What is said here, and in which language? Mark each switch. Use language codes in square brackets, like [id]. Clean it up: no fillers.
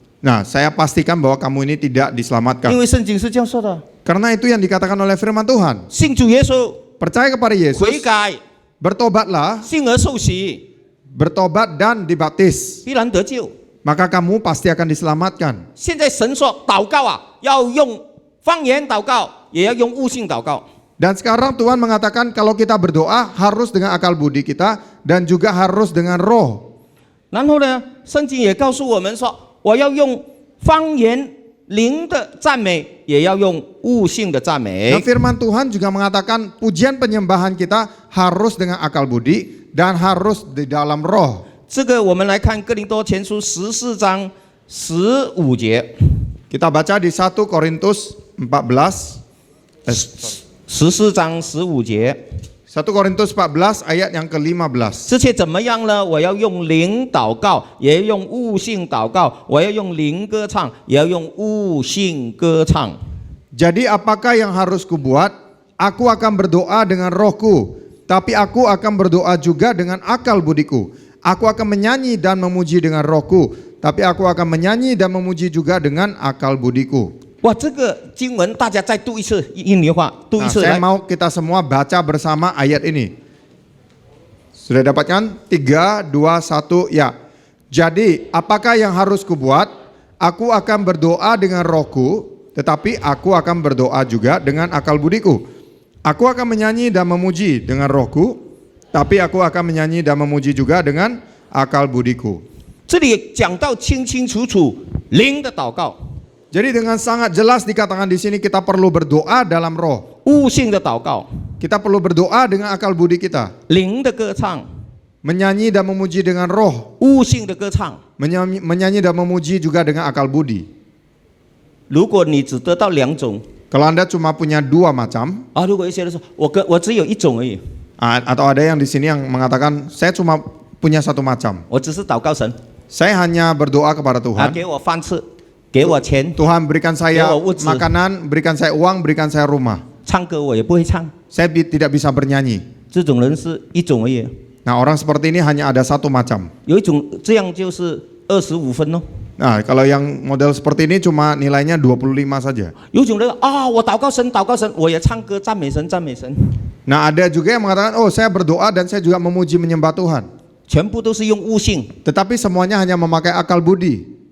[id] Nah, saya pastikan bahwa kamu ini tidak [zh] 因 [id] diselamatkan. [zh] 为圣经是这样说的： [id] Karena itu yang dikatakan oleh firman Tuhan. [zh] 信主耶稣， [id] Percaya kepada [zh] 悔 [id] Yesus, [zh] 改， [id] bertobatlah, [zh] 信而受洗， [id] bertobat dan dibaptis. [zh] 必然得救。 [id] Maka kamu pasti akan diselamatkan. [zh] 现在神说祷告啊，要用方言祷告，也要用悟性祷告。 [id] Dan sekarang Tuhan mengatakan kalau kita berdoa harus dengan akal budi kita dan juga harus dengan roh. [zh] 然后呢，圣经也告诉我们说，我要用方言灵的赞美，也要用悟性的赞美 [id] Dan。 firman Tuhan juga mengatakan pujian penyembahan kita harus dengan akal budi dan harus di dalam roh. [zh] 这个我们来看哥林多前书14章15节， [id] Kita baca di 1 Korintus 14, [zh] 14章15节。 [id] 1 Korintus 14 ayat yang ke-15. [zh] 这些怎么样呢？我要用灵祷告，也要用悟性祷告；我要用灵歌唱，也要用悟性歌唱。 [id] Jadi apakah yang harus kubuat? Aku akan berdoa dengan rohku, tapi aku akan berdoa juga dengan akal budiku. Aku akan menyanyi dan memuji dengan rohku, tapi aku akan menyanyi dan memuji juga dengan akal budiku. [zh] 哇，这个经文大家再读一次，印尼话读一 [id] Nah, [zh] 次 [id] saya [zh] 来。 [id] mau kita semua baca bersama ayat ini. Sudah dapatkan? 3, 2, 1, ya. Jadi apakah yang harus kubuat? Aku akan berdoa dengan rohku, tetapi aku akan berdoa juga dengan akal budiku. Aku akan menyanyi dan memuji dengan rohku, tapi aku akan menyanyi dan memuji juga dengan akal budiku. [zh] 这里讲到清清楚楚灵的祷告， [id] Jadi dengan sangat jelas dikatakan di sini kita perlu berdoa dalam roh. [zh] 悟性的祷告， [id] Kita perlu berdoa dengan akal budi kita. [zh] 灵的歌唱， [id] Menyanyi dan memuji dengan roh. [zh] 悟性的歌唱。 [id] Menyanyi dan memuji juga dengan akal budi. [zh] 如果你只得到两种 [id] Kalau Anda cuma punya 2 macam, [zh] 啊，如果一些人说我只有一种而已， [id] atau ada yang di sini yang mengatakan saya cuma punya 1 macam. [zh] 我只是祷告神 [id] Saya hanya berdoa kepada 啊， Tuhan. [zh] 给我饭吃，给我钱， [id] Tuhan berikan saya Dewa Wujud. makanan, berikan saya uang, berikan saya rumah. [zh] 唱歌我也不会唱， [id] Saya tidak bisa bernyanyi. [zh] 这种人是一种而已。 [id] Nah, orang seperti ini hanya ada 1 macam. [zh] 有一种这样就是25分哦。 [id] Nah, kalau yang model seperti ini cuma nilainya 25 saja. [zh] 有一种人啊，我祷告神，祷告神，我也唱歌赞美神，赞美神， [id] Nah, ada juga yang mengatakan, oh saya berdoa dan saya juga memuji menyembah Tuhan. [zh] 全部都是用悟性， [id] Tetapi semuanya hanya memakai akal budi.